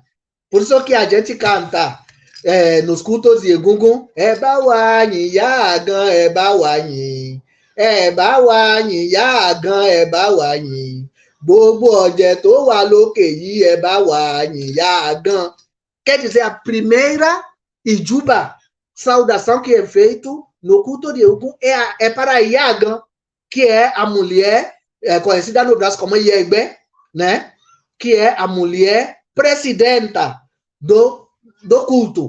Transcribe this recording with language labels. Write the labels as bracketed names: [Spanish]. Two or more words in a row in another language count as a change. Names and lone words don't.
[Portuguese] Por isso que a gente canta nos cultos de Egungun, [Yoruba] Ebawanyi, Iagan, Ebawanyi, Ebawanyi, Iagan, Ebawanyi, gbogbo ọ̀jẹ̀ tó wà lókè yìí, Ebawanyi, Iagan. [Portuguese] Quer dizer, a primeira ijuba, saudação que é feito no culto de Egungun é para Iagan, que é a mulher conhecida no Brasil como Iegbe, né? Que é a mulher presidenta do culto.